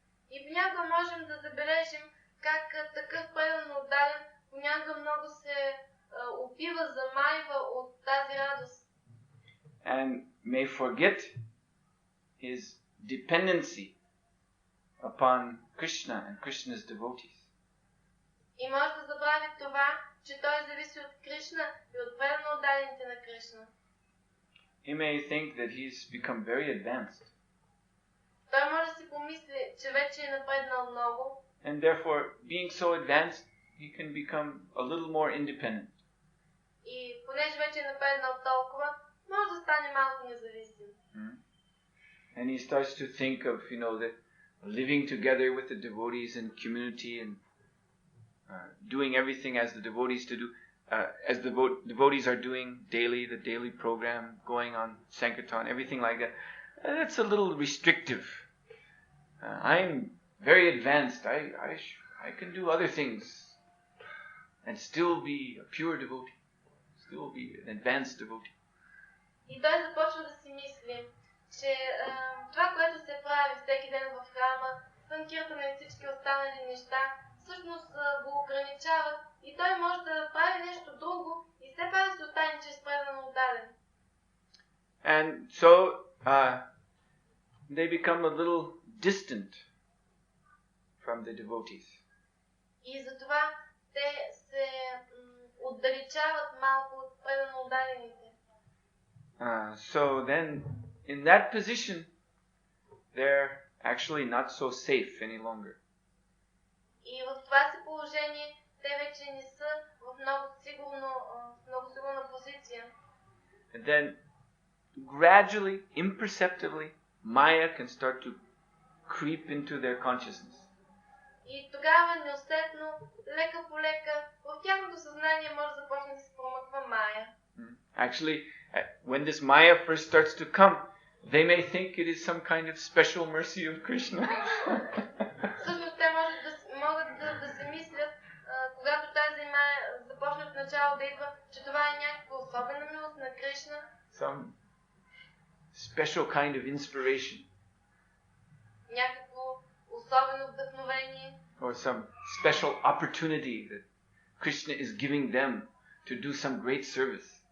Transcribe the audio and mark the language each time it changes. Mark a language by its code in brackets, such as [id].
[bg] И понякога можем да забележим как такъв предан отдаден понякога много се опива, замайва от тази радост. [en] And may forget his dependency upon Krishna and Krishna's devotees. [bg] И може да забрави това, че той зависи от Кришна и от преданно отдадените на Кришна. [en] He may think that he's become very advanced. [bg] Той може да си помисли, че вече е напреднал много. [en] And therefore, being so advanced, he can become a little more independent. [bg] И понеже вече е напреднал толкова, може да стане малко независим. [en] And he starts to think of, the living together with the devotees in community and doing everything as the devotees as the devotees are doing daily, the daily program, going on Sankirtan, everything like that. That's a little restrictive. I'm very advanced. I can do other things and still be a pure devotee, still be an advanced devotee. [bg] И той започва да си мисли, че това, което се прави всеки ден в храма, санкиртана и всички останали неща, всъщност го ограничават и той може да прави нещо друго и все пак да се остане чрез преданно отдаден. [en] And so they become a little distant from the devotees. [bg] И затова те се отдалечават малко от преданно отдадените. [en] So then, in that position, they're actually not so safe any longer. [bg] И в това си положение те вече не са в много сигурна позиция. [en] And then, gradually, imperceptibly, Maya can start to creep into their consciousness. [bg] И тогава неусетно, лека по лека, в тяхното съзнание съзнание може да започне да се промъква Майя. [en] Actually, when this Maya first starts to come, they may think it is some kind of special mercy of Krishna. [bg] Всъщност те могат да си мислят, когато тази Майя започне от начало да идва, че това е някаква особена милост на Кришна. [en] Some special kind of inspiration. [bg] Някакво особено вдъхновение. [en] Or some special opportunity that Krishna is giving them to do some great service.